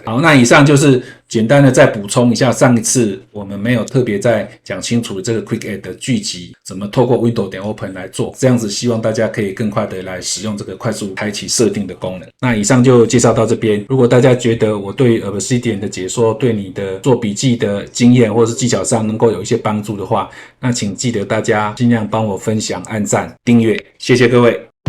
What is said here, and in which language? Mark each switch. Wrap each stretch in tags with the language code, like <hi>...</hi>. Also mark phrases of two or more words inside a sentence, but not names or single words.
<zh>好，那以上就是簡單的再補充一下上一次我們沒有特別再講清楚的這個 Quick Add 的巨集怎麼透過 window.open 來做，這樣子希望大家可以更快的來使用這個快速開啟設定的功能。那以上就介紹到這邊，如果大家覺得我對 Obsidian 的解說對你的做筆記的經驗或是技巧上能夠有一些幫助的話，那請記得大家盡量幫我分享、按讚、訂閱，謝謝各位。</zh>